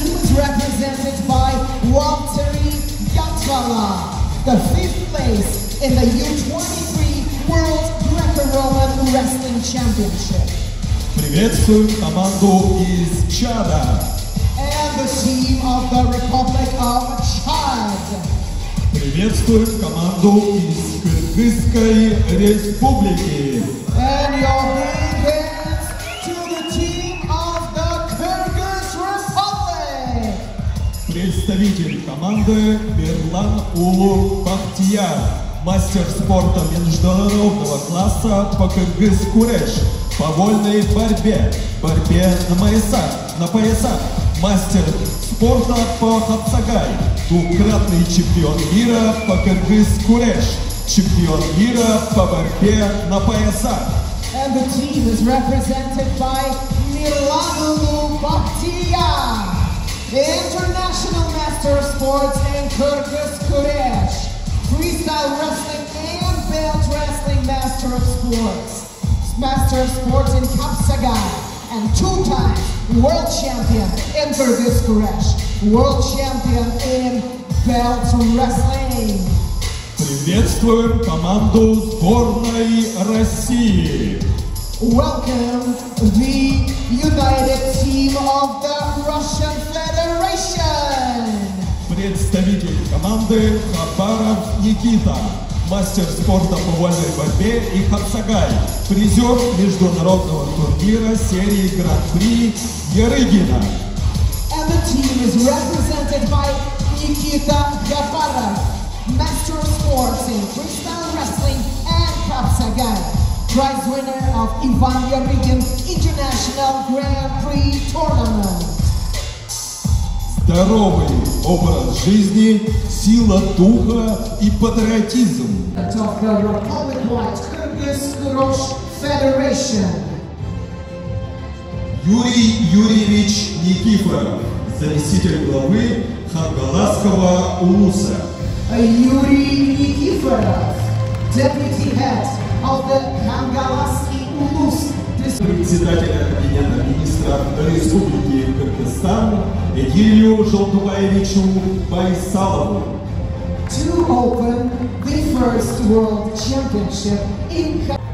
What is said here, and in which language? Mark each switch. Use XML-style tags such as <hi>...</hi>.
<en>Represented by Walteri Gatvala, the 5th place in the U23 World Greco-Roman Wrestling Championship.</en> <ru>Приветствуем команду из Чада.</ru> <en>And the team of the Republic of Chad.</en> <ru>Приветствуем команду из Кыргызской Республики.</ru> <en>And your big hands to the team of the Kyrgyz Republic.</en> <ru>Представитель команды Берлан Улу Бахтияр, мастер спорта международного класса по кыргыз-куреш, по вольной борьбе на поясах, мастер спорта по хапсагай, двукратный чемпион мира по кыргыз-куреш, чемпион мира по борьбе на поясах.</ru> <en>And the team is represented by Mirlanulu Bakhtiar, the International Master of Sports in Kyrgyz-Kuresh, Freestyle Wrestling and Belt Wrestling Master of Sports in Kapsagai, and 2-time World Champion in Kyrgyz-Kuresh, World Champion in Belt Wrestling.</en> <ru>Приветствуем команду сборной России.</ru> <en>Welcome the United Team of the Russian Federation.</en> <ru>Представитель команды Хабаров Никита, мастер спорта по вольной борьбе и хапсагай, призер международного турнира серии Гран-при Ярыгина.</ru> <en>And the team is represented by Nikita Gabarov, Master of Sports in Freestyle Wrestling and Kapsagai, prize winner of Ivan Yarygin International Grand Prix Tournament.</en> <ru>Здоровый образ жизни, сила духа и патриотизм.</ru> <en>Of the Republic-wide Kyrgyz Federation.</en> <ru>Юрий Юрьевич Никифоров, заместитель главы Хангаласского улуса.</ru> <en>Yuri Nikiforov, Deputy Head of the Khangalasky Ulus.</en> <ru>Председателя Кабинета министров Республики Кыргызстан Эдилию Жолдубаевичу Байсалову.</ru> <en>To open the first World Championship in</en>